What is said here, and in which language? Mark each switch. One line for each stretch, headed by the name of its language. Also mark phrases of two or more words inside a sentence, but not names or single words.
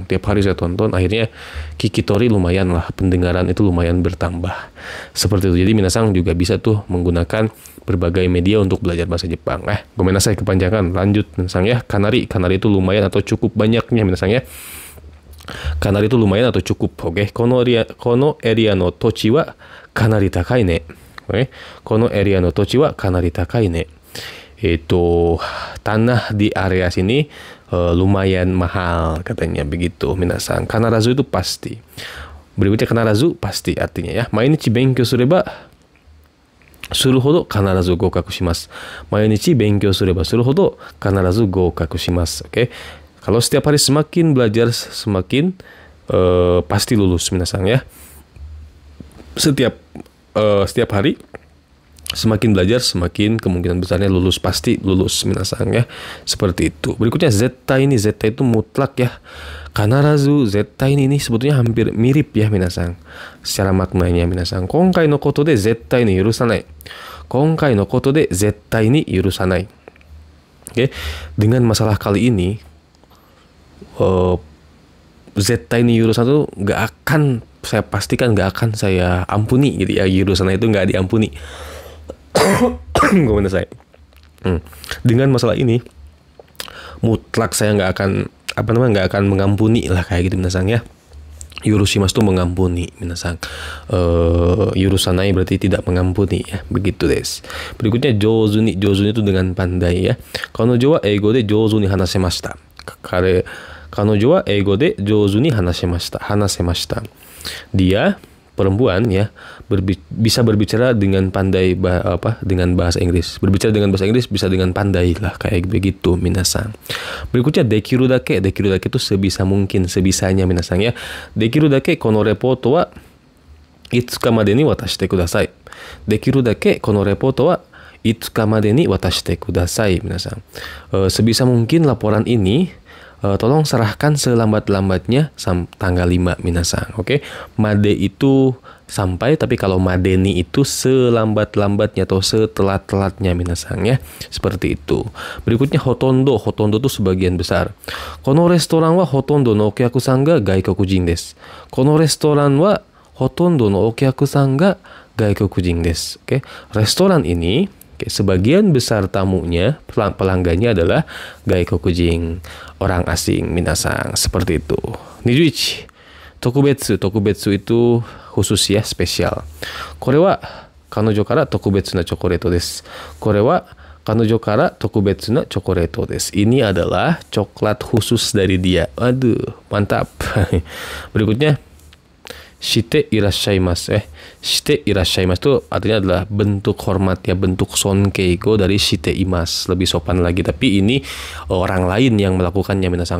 Indonesian: Tiap hari saya tonton, akhirnya kikitori lumayan lah, pendengaran itu lumayan bertambah. Seperti itu. Jadi minasang juga bisa tuh menggunakan berbagai media untuk belajar bahasa Jepang. Gomenasai kepanjangan. Lanjut minasang ya. Kanari itu lumayan atau cukup banyaknya minasang ya. Kanari itu lumayan atau cukup. Oke.
Japanese: このエリアの土地はかなり高いね.
Indonesian: Oke.
Japanese: このエリアの土地はかなり高いね.
Indonesian: Itu tanah di area sini lumayan mahal katanya begitu minasang. Kanarazu itu pasti. Berikutnya kanarazu pasti artinya ya.
Japanese: 毎日勉強すればするほど必ず合格します. 毎日勉強すればするほど必ず合格します.
Indonesian: Oke. Kalau setiap hari semakin belajar semakin pasti lulus minasang ya. Setiap hari semakin belajar, semakin kemungkinan besarnya lulus, pasti lulus minasang ya. Seperti itu. Berikutnya zettai ini, zettai itu mutlak ya.
Japanese: 必ず、絶対
Indonesian: ini sebetulnya hampir mirip ya minasang. Secara maknanya minasang.
Japanese: 今回のことで絶対に許さない。今回のことで絶対に許さない.
Indonesian: Oke. Dengan masalah kali ini,
Japanese: 絶対に許さん
Indonesian: itu nggak akan, saya pastikan nggak akan saya ampuni gitu ya. Yurusanai itu nggak diampuni. Dengan masalah ini mutlak saya nggak akan mengampuni lah kayak gitu minasang ya. Yurushimasu itu mengampuni minasang. Yurusanai berarti tidak mengampuni ya. Begitu des. Berikutnya jouzuni itu dengan pandai ya.
Japanese: 彼女は英語で上手に話しました。彼女は英語で上手に話しました.
Indonesian: Dia perempuan ya bisa berbicara dengan pandai dengan bahasa Inggris. Berbicara dengan bahasa Inggris bisa dengan pandai lah kayak begitu minasang. Berikutnya
Japanese: できるだけ
Indonesian: itu sebisa mungkin, sebisanya minasang ya.
Japanese: できるだけこのレポートは五日までに渡してください. できるだけこのレポートは五日までに渡してください皆さん.
Indonesian: Sebisa mungkin laporan ini tolong serahkan selambat-lambatnya tanggal 5 minasang. Oke. Made itu sampai, tapi kalau madeni itu selambat-lambatnya atau setelat-telatnya minasang ya. Seperti itu. Berikutnya hotondo itu sebagian besar.
Japanese: このレストランはほとんどのお客さんが外国人です. このレストランはほとんどのお客さんが外国人です.
Indonesian: Oke. Restoran ini sebagian besar tamunya, pelanggannya adalah gaikokujin, orang asing minasang. Seperti itu. 21. Tokubetsu itu khusus ya, spesial.
Japanese: これは彼女から特別なチョコレートです. これは彼女から特別なチョコレートです.
Indonesian: Ini adalah coklat khusus dari dia. Aduh, mantap. Berikutnya
Japanese: していらっしゃいます. していらっしゃいます
Indonesian: itu artinya adalah bentuk hormat ya, bentuk sonkeigo dari
Japanese: しています.
Indonesian: Lebih sopan lagi. Tapi ini orang lain yang melakukannya minasang.